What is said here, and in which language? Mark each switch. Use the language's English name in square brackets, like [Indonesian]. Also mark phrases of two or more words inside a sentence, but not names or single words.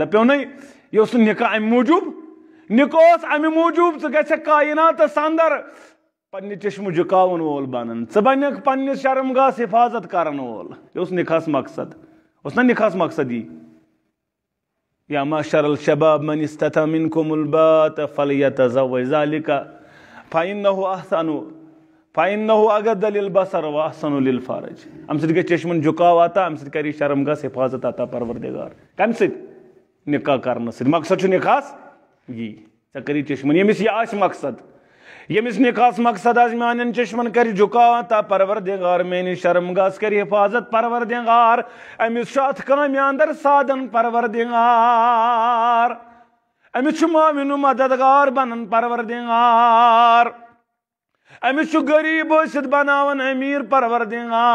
[Kashmiri] دپیو نَے یہِ اوس نہٕ نکاح امہِ موٗجوٗب نکاح اوس امہِ موٗجوٗب ژٕ گژھکھ کایناتس اندر پنہ چشم جکاون وول بنن ژٕ بنکھ پننس شرمگاہس حفاظت کرن وول یہ اوس نکاحس مقصد اوس نا نکاحس مقصد یہ [Arabic] یا معشر الشباب من استطاع منکم الباءة فلیتزوج ذلک فإنه اغض للبصر واحسن للفرج [Kashmiri] ام سۭتۍ گژھِ چشمن جُکاو عطا ام سۭتۍ کری شرمگاہس حفاظت عطا پروردگار کمہِ سۭتۍ نکاح کرنہٕ سۭتۍ مقصد چھُ نکاحس یی ژےٚ کری چشمن ییٚمِس یہِ آسہِ مقصد ییٚمِس نکاحس مقصد آسہِ میانٮ۪ن چشمن کر جُکاو عطا پروردگار میٲنِس شرمگاہس کر حفاظت پروردگار أمِس چھُ اتھ کامہِ اندر سادن پروردگار أمِس چھُ معاون و مددگار بنن پروردگار أمِس چھُ غریب ٲسِتھ بناون أمیٖر پروردگار